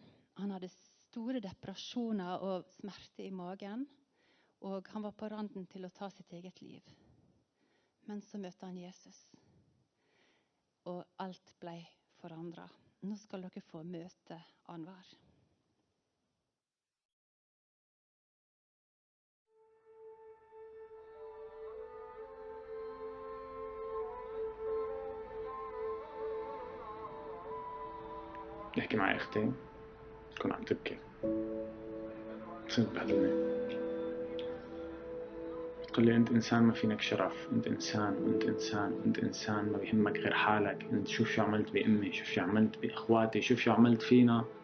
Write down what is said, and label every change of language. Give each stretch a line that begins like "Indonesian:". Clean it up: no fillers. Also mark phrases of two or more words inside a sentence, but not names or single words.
Norwegian: Han hadde store depresjoner og smerte i magen, og han var på randen til å ta sitt eget liv. Men så møtte han Jesus, og alt ble forandret. Nå skal dere få møte Anwar.
Arabic: يحكي معي أختي تكون عم تبكي تصير تبهدلني تقول لي أنت إنسان ما فينك شرف أنت إنسان وأنت إنسان وأنت إنسان ما بيهمك غير حالك أنت شوف شو عملت بأمي شوف شو عملت بإخواتي شوف شو عملت فينا